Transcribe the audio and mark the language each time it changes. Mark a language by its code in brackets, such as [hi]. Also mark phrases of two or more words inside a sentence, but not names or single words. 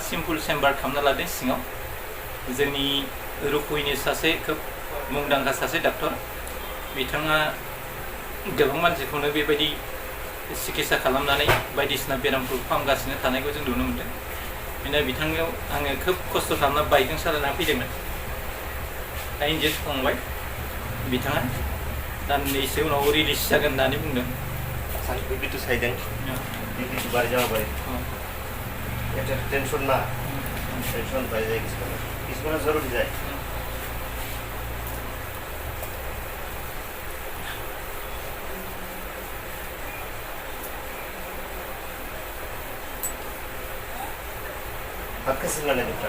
[en] simple chamber [brx] खालामना लादों सिङाव जोंनि रुकुइनि सासे खोब मुंदांखा सासे डाक्टर बिथाङा गोबां मानसिखौनो बेबायदि सिकित्सा खालामनानै बायदिसिना बेरामफोरखौ फाहामगासिनो थानायखौ जों नुनो मोन्दों बेनिफ्राय बिथांनियाव आङो खोब खस्थ' खालामना बाइकजों सालायना फैदोंमोन दा इन्जेक्ट खालामबाय बिथाङा दान्दिसे उनाव रिलिज जागोन होननानै बुंदों बिबिटु साइदों बिबिटु बारि जाबाय [bn] এটা টেনশন না টেনশন পাই যায় কিছু জরুরি যায় ভাত খাইছেন না দুটা